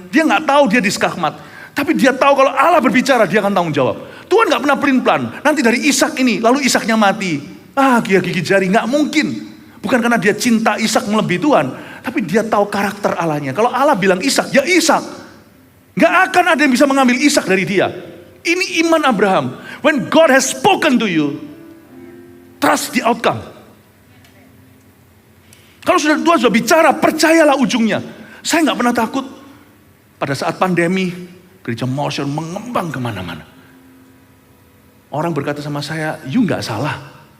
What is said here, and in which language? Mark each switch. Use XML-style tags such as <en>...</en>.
<id>Dia gak tahu dia diskakmat. Tapi dia tahu kalau Allah berbicara, dia akan tanggung jawab. Tuhan gak pernah pelin-pelan. Nanti dari Ishak ini, lalu Ishaknya mati. Dia gigi jari, gak mungkin. Bukan karena dia cinta Ishak melebihi Tuhan, tapi dia tahu karakter Allahnya. Kalau Allah bilang Ishak, ya Ishak. Gak akan ada yang bisa mengambil Ishak dari dia. Ini iman Abraham.</id> <en>When God has spoken to you, trust the outcome.</en> <id>Kalau Tuhan sudah bicara, percayalah ujungnya. Saya gak pernah takut. Pada saat pandemi, gereja Motion mengembang kemana-mana. Orang berkata sama saya, you gak salah.</id>